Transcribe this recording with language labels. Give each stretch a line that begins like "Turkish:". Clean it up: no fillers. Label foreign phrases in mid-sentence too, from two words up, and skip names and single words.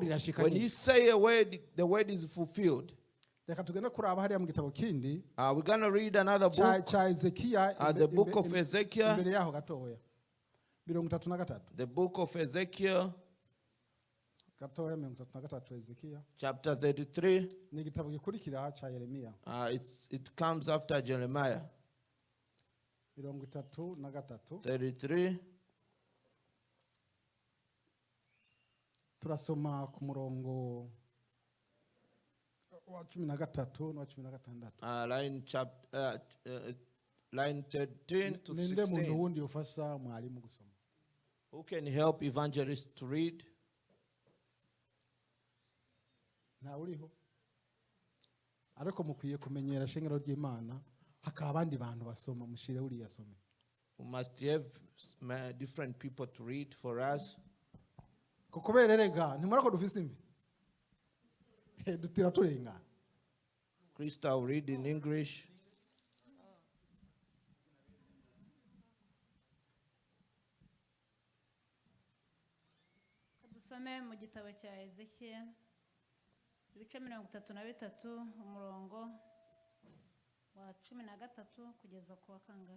English: When he say a word, the word is fulfilled. We're going to read another book, the book of Ezekiel. The book of Ezekiel, Chapter 33.
Rundi: Ni igitabo gikurikira cha Yeremiya.
English: It comes after Jeremiah. 33.
Rundi: Turasoma ku murongo wa 13 na 16.
English: Line 13 to 16.
Rundi: Ninde muntu wundi ufasha mwalimu gusoma?
English: Who can help evangelists to read?
Rundi: Na uriho. Ariko mukwiye kumenyera shengero ry'Imana hakaba abandi bantu basoma mushire uri yasome.
English: We must have different people to read for us.
Rundi: Kukobererega ntimurako dufise imvi. Dutira turenga.
English: Krista will read in English.
Rundi: Dusome mu gitabo cya Ezekiel ibice 33 umurongo wa 13 kugeza ku wa kangahe?